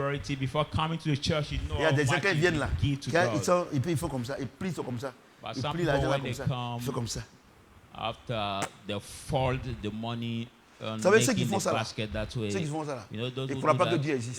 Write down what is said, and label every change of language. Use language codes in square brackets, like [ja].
[fr] Il y a des gens qui viennent là. Ils font comme ça. Ils plient comme ça. Ils plient l'argent comme ça. Ils font comme ça. [en] After they fold the money, [fr] vous savez ceux qui font ça là? Ceux qui font ça là, ils ne croient pas que Dieu existe.